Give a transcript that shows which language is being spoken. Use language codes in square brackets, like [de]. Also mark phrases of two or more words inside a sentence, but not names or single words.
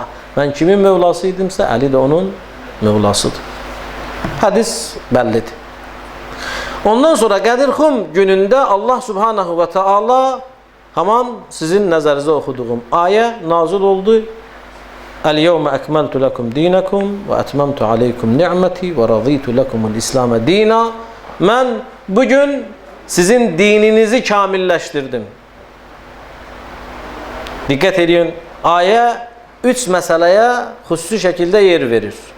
[az] Mən kimin mevlası idimsə, Əli də onun mevlasıdır. Hədis bəllidir. Ondan sonra Qədirxum günündə Allah Subhanahu və Teala haman sizin nəzərinizə oxuduğum ayə nazil oldu [ar] اليوم أكملت لكم دينكم وأتممت عليكم نعمتي ورضيت لكم الإسلام دينا. [tr] Ben bugün sizin dininizi kamilleştirdim. Dikkat edin. Ayet 3 meseleye hususi şekilde yer verir.